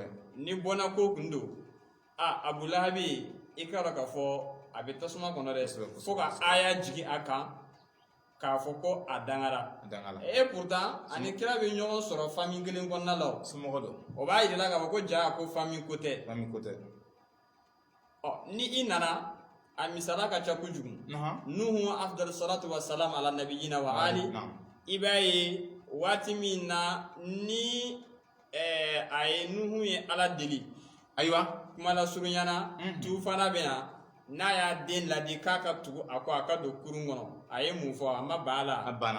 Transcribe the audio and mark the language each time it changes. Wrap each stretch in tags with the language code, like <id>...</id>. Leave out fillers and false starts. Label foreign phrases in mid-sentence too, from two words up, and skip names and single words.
<bm>ni bɔnna ko kun don Abu Lahabi i k'a dɔn k'a fɔ a bɛ tasuma kɔnɔ dɛ fo ka aya jigin a kan k'a fɔ ko a dangara pourtant ani kira bɛ ɲɔgɔn sɔrɔ famille kelen kɔnɔna la o somɔgɔ don o b'a yira k'a fɔ ko jaa ko famille ko tɛ ni i nana a misala ka ca kojugu Nuhu</bm> <ar>أفضل الصلاة والسلام على نبينا وآل</ar> <bm>i b'a ye waati min na ni a ye Nuhu ye Ala deli ayiwa kuma la surunyana tufana bɛ na n'a y'a den ladi k'a ka tugu a ko a ka don kurun kɔnɔ a ye mun fɔ a ma ban a la a banna</bm>